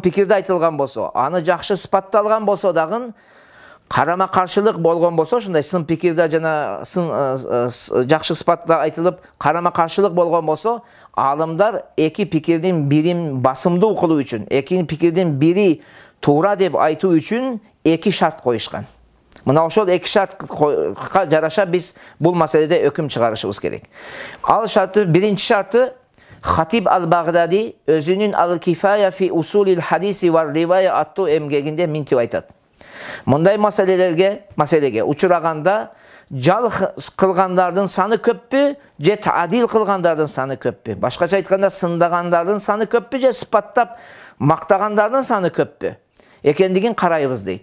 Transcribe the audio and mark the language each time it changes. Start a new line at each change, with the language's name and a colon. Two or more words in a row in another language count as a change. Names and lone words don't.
Kyrgyz: пикирде айтылган болсо, аны жакшы сыпатталган болсо дагы, карама каршылык болгон болсо, ушундай сын пикирде жана жакшы сыпатта айтылып, карама каршылык болгон болсо, алымдар эки пикирдин бирин басымдуу кылуу үчүн, эки пикирдин бири туура деп айтуу үчүн эки шарт коюшкан. Мына ошол эки шартка жараша биз бул маселеде өкүм чыгарышыбыз керек. Ал шарты, биринчи шарты, Хатиб ал-Багдади өзүнүн Ал-Кифая фи усулил хадиси ва ривая аттуу эмгегинде минтип айтат. Мындай маселеге учураганда жалх кылгандардын саны көппү, же таадил кылгандардын саны көппү? Башкача айтканда, сындагандардын саны көппү, же сыпаттап мактагандардын саны көппү экендигин карайбыз дейт.